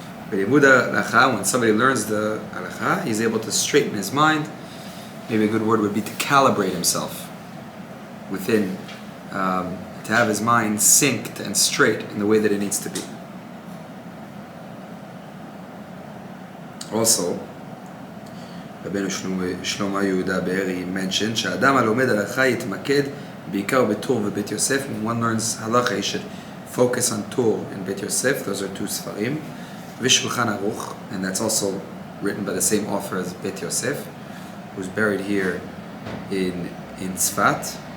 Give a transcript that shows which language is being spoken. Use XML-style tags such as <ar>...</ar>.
<en>When somebody learns the halacha, he's able to straighten his mind. Maybe a good word would be to calibrate himself within, to have his mind synced and straight in the way that it needs to be. Also, Rabbeinu Shlomo Yehuda Be'eri mentioned</en> <he>שהאדם הלומד הלכה יתמקד בעיקר בטור ובית יוסף.</he> <en>When one learns halacha, he should focus on Tur and Bet Yosef. Those are two Sfarim. V'Shulchan Aruch, and that's also written by the same author as Bet Yosef, who's buried here in Tzfat.</en>